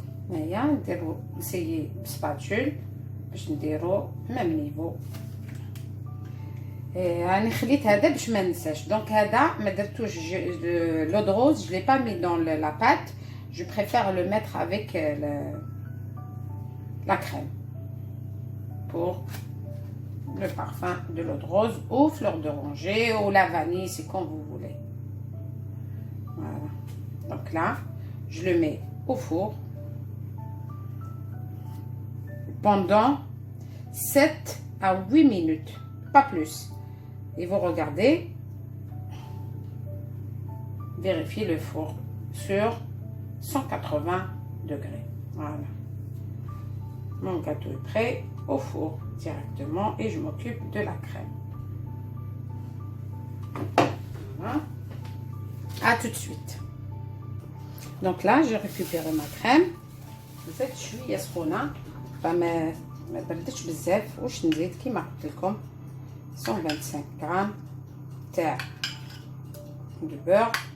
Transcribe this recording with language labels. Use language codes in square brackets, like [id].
[ar] هنايا نديرو نسيي بسباتول باش نديرو ميم نيفو. راني خليت هذا باش ما ننساش. دونك هذا ما درتوش لو دروز، [fr] je l'ai pas mis dans la pâte, je préfère le mettre avec la crème pour le parfum de l'eau de rose ou fleur d'oranger ou la vanille, c'est comme vous voulez. Voilà. Donc là, je le mets au four pendant 7 à 8 minutes, pas plus. Et vous regardez, vérifiez le four sur 180 degrés. Voilà. Mon gâteau est prêt au four directement et je m'occupe de la crème. Voilà. À tout de suite. Donc là, j'ai récupéré ma crème. [ar] زدت شويه سخونه فما بردتش بزاف. واش نزيد كيما قلت لكم 125 غرام تاع البور.